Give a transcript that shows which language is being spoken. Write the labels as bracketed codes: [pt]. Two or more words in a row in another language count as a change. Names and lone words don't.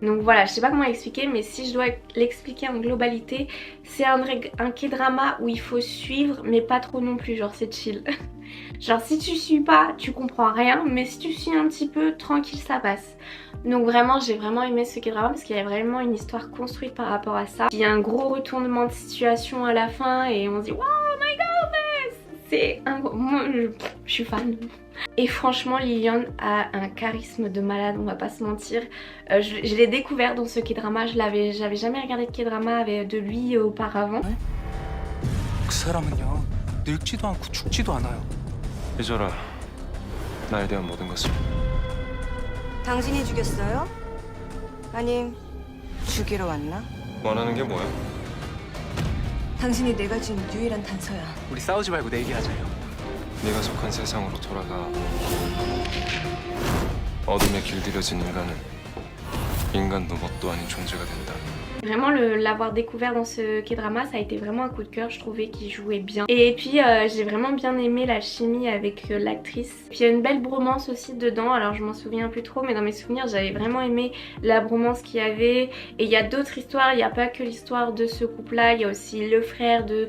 [fr] Donc voilà, je sais pas comment expliquer mais si je dois l'expliquer en globalité, c'est un K-drama où il faut suivre mais pas trop non plus, genre c'est chill. Genre si tu suis pas, tu comprends rien, mais si tu suis un petit peu, tranquille ça passe. Donc vraiment j'ai vraiment aimé ce K-drama parce qu'il y a vraiment une histoire construite par rapport à ça. Il y a un gros retournement de situation à la fin et on se dit [en] wow my god, [fr] c'est un gros... Moi je suis fan. Et franchement Lilian a un charisme de malade, on va pas se mentir. Je l'ai découvert dans ce K-drama, j'avais jamais regardé de K-drama de lui auparavant. [ko] 그 사람은요 늙지도 않고 죽지도 않아요. 잊어라 나에 대한 모든 것을. 당신이 죽였어요? 아님 죽이러 왔나? 원하는 게 뭐야? 당신이 내가 준 유일한 단서야. 우리 싸우지 말고 내기하자요. 네가 속한 세상으로 돌아가. 어둠에 길들여진 인간은 인간도 뭣도 아닌 존재가 된다. [fr] Vraiment l'avoir découvert dans ce K-drama, ça a été vraiment un coup de cœur, je trouvais qu'il jouait bien. Et puis j'ai vraiment bien aimé la chimie avec l'actrice. Puis il y a une belle bromance aussi dedans, alors je m'en souviens plus trop, mais dans mes souvenirs j'avais vraiment aimé la bromance qu'il y avait. Et il y a d'autres histoires, il n'y a pas que l'histoire de ce couple-là, il y a aussi le frère de...